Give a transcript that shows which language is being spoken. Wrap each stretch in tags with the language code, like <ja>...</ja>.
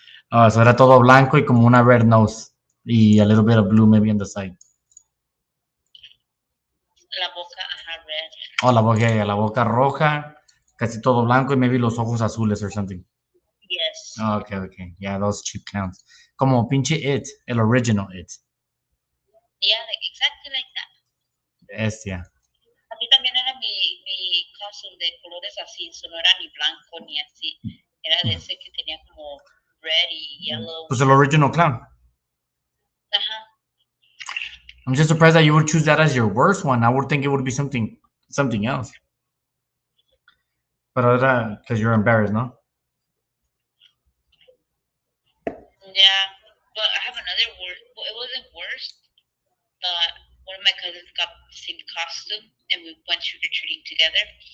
<es>Oh, so era todo blanco y como una</es> <en>red nose. Y a little bit of blue maybe on the side.</en> <es>La boca, ajá, red. Oh, la boca roja, casi todo blanco y maybe los ojos azules</es> <en>or something. Yes. Oh, okay. Yeah, those cheap clowns.</en> <es>Como pinche It, el original It.</es> <en>Yeah, like exactly like that.</en> <es>Bestia. Así también era mi costume de colores así, eso no era ni blanco ni así. Era de ese que tenía como red y yellow. Pues el original clown. Ajá.</es> <en>I'm just surprised that you would choose that as your worst one. I would think it would be something else.</en> <es>Pero era</es> <en>because you're embarrassed, no? Yeah, but I have another word. Well, it wasn't worse, but one of my cousins got the same costume, and we went trick-or-treating together.</en>